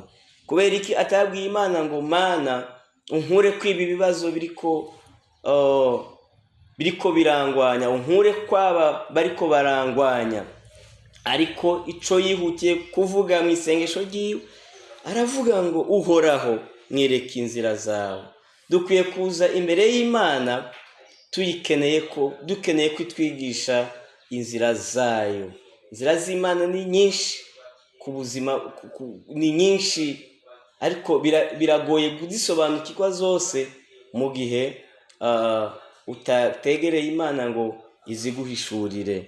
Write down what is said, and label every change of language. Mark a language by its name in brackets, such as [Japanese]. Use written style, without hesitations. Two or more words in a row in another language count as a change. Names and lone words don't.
[Rundi] Kubera iki atabwiye Imana ngo Mana unkure kwiba ibibazo biriko birangwanya, unkure kwaba bariko barangwanya? Ariko ico yihutiye kuvuga mu isengesho ryiwe aravuga ngo uhoraho nyereka inzira zawe. Dukwiye kuza imbere y'Imana dukeneye kwitwigisha inzira zayo. Inzira z'Imana ni nyinshi ku buzima, ni nyinshi, ariko biragoye kuzisobanukirwa zose mu gihe utategereye Imana ngo iziguhishurire.